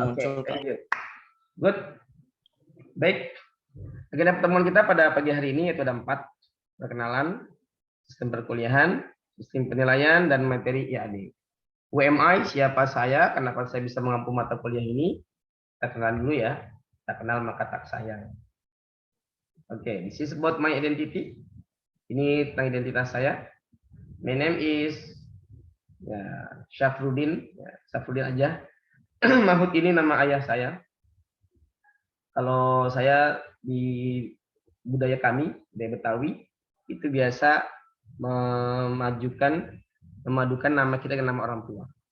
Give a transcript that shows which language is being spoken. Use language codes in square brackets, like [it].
[en] Oke, thank you. Good. [id] Baik. Agenda pertemuan kita pada pagi hari ini yaitu ada 4. Perkenalan, sistem perkuliahan, sistem penilaian, dan materi IAD. UMI, siapa saya, kenapa saya bisa mengampu mata kuliah ini? Kita kenal dulu ya. Tak kenal maka tak sayang. [en] Oke, this is about my identity. [id] Ini tentang identitas saya. [en] My name is Syafruddin. [id] Syafruddin aja. Mahfud ini nama ayah saya. Kalau saya di budaya kami, budaya Betawi, itu biasa memadukan nama kita ke nama orang tua.